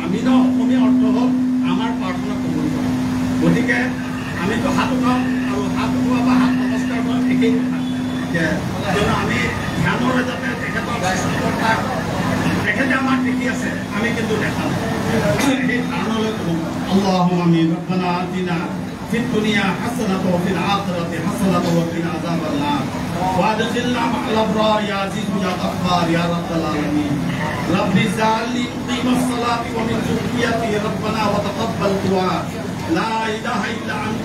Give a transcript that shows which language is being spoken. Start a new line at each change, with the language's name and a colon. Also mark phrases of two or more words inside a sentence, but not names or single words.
Assamese: আমিন অসমীয়া অৰ্থ হ'ল আমাৰ প্ৰাৰ্থনা কবুল কৰা। গতিকে আমিতো হাত উঠাওঁ আৰু হাত উঠোৱা বা হাত নমস্কাৰ কৰা একেই কথা। কিয়নো আমি ধ্যানৰে যাতে তেখেতক তেখেতে আমাক দেখি আছে, আমি কিন্তু দেখা নাই। সেই ধাৰণলৈ কওঁ
Arabic: اللهم آمين. ربنا آتنا في الدنيا حسنة وفي الآخرة حسنة وقنا عذاب النار وأدخلنا مع الأبرار يا عزيز يا غفار يا رب العالمين. رب اجعلني مقيم الصلاة ومن ذريتي ربنا وتقبل دعاء لا إله إلا أنت